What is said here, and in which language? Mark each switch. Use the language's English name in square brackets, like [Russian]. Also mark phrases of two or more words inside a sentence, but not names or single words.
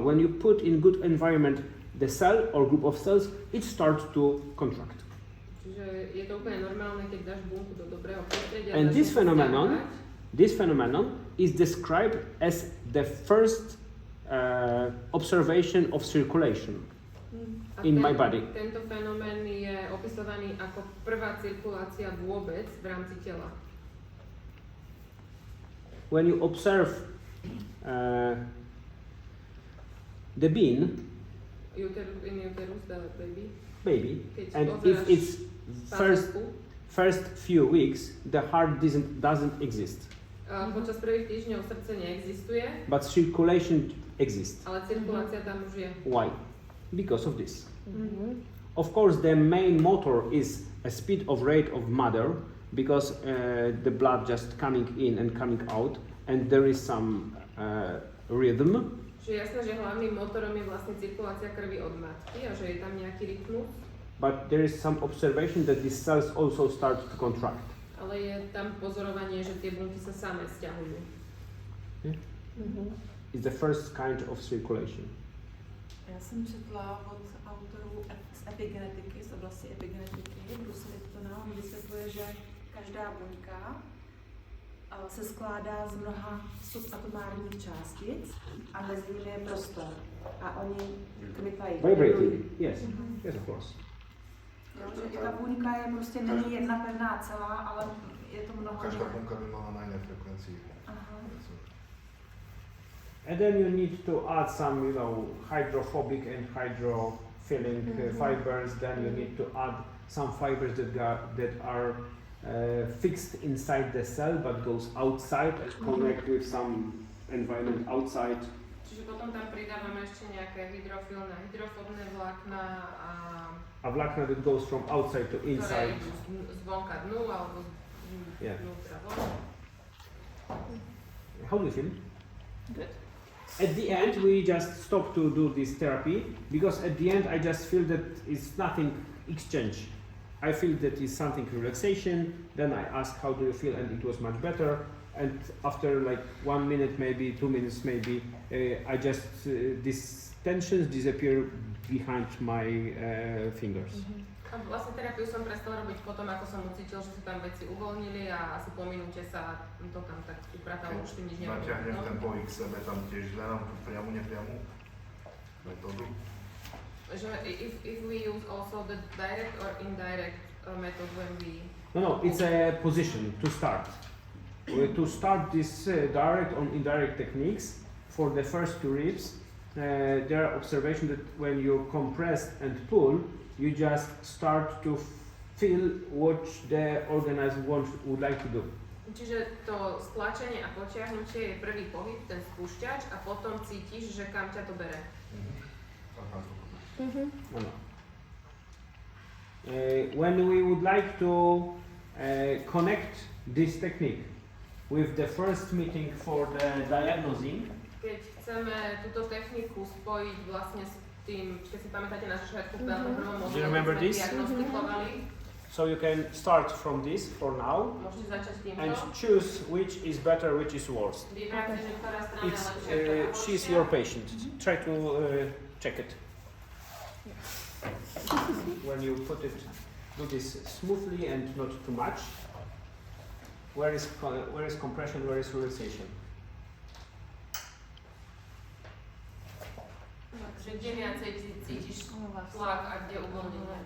[English] When you put in good environment the cell or group of cells, it starts to contract. And this phenomenon is described as the first observation of circulation in my body. [Slovak] Tento fenomén je opisovaný ako prvá cirkulácia vôbec v rámci tela. [English] When you observe the bean, uterus, the baby, and if it's first few weeks, the heart doesn't exist. [Slovak] Počas prvých týždňov srdce neexistuje. [English] But circulation exists. [Slovak] Ale cirkulácia tam už je. [English] Why? Because of this. Of course, the main motor is a speed of rate of mother, because the blood just coming in and coming out, and there is some rhythm. [Slovak] Čiže jasné, že hlavným motorom je vlastne cirkulácia krvi od matky a že je tam nejaký rytmus. [English] But there is some observation that these cells also start to contract. [Slovak] Ale je tam pozorovanie, že tie bunky sa same sťahujú. [English] It's the first kind of circulation. [Czech] Já jsem četla od autorů z epigenetiky, z oblasti epigenetiky, Bruce Liptona, on vysvětluje, že každá buňka se skládá z mnoha subatomárních částic a mezi nimi je prostor. A oni kmitají. [English] Vibrating, yes, yes of course. [Czech] Jo, že ta buňka je prostě není jedna pevná celá, ale je to mnoho. Každá buňka by mala na jiné frekvenci. [English] And then you need to add some, hydrophobic and hydrophilic fibers. Then you need to add some fibers that are fixed inside the cell but goes outside and connect with some environment outside. [Slovak] Čiže potom tam pridávame ešte nejaké hydrofóbne vlákna A vlákna [English] that goes from outside to inside. [Slovak] ktoré zvonka dnu alebo vnútra von. [English] How do you feel? Good. At the end, we just stop to do this therapy because at the end, I just feel that it's nothing exchange. I feel that it's something relaxation. Then I ask, how do you feel? And it was much better. And after like 1 minute, maybe 2 minutes, maybe I just these tensions disappear behind my fingers. [Slovak] A vlastne terapiu som prestal robiť potom, ako som ucítil, že sa tam veci uvoľnili a asi po minúte sa to tam tak upratalo, už tým nič nebolo. Naťahnem ten pohyb k sebe, tam tiež hľadám tú priamu, nepriamu metódu. [English] Že if we use also the direct or indirect method when we... No, it's a position to start. To start this direct or indirect techniques, for the first 2 ribs, there are observations that when you compress and pull, you just start to feel what the organism would like to do. [Slovak] Čiže to stlačenie a potiahnutie je prvý pohyb, ten spúšťač, a potom cítiš, že kam ťa to bere. No. [English] When we would like to connect this technique with the first meeting for the diagnosing, [Slovak] keď chceme túto techniku spojiť vlastne s tým, keď si pamätáte na začiatku v prvom module, sme diagnostikovali. [English] so you can start from this for now [Slovak] Môžete začať týmto. [English] and choose which is better, which is worse. [Slovak] Vybrať si, že ktorá strana je [English] It's [Slovak] lepšia, ktorá je [English] she's [Slovak] horšia. [English] your patient. Try to check it. When you put it, do this smoothly and not too much. Where is compression? Where is relaxation? [Slovak] Že kde viacej cítiš tlak a kde uvoľnenie.